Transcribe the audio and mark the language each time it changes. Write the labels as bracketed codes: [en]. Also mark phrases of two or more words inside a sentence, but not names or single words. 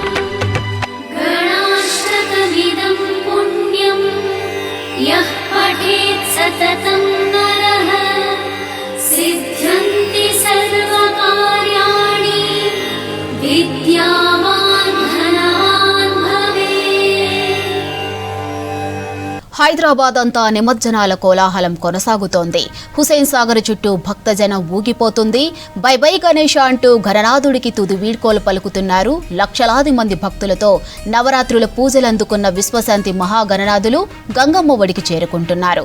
[sa] गणाष्टकमिदं पुण्यं यः पठेत् सततं नरः सिद्ध्यन्ति सर्वकार्याणि विद्यावान् धनवान् भवेत् [te] హైదరాబాద్ అంతా నిమజ్జనాల కోలాహలం కొనసాగుతోంది. హుసేన్ సాగర్ చుట్టూ భక్తజనం ఊగిపోతుంది. [en] bye bye [te] గణేష అంటూ గణనాథుడికి తుది వీడ్కోలు పలుకుతున్నారు. లక్షలాది మంది భక్తులతో నవరాత్రుల పూజలందుకున్న విశ్వశాంతి మహాగణనాథులు గంగమ్మ ఒడికి చేరుకుంటున్నారు.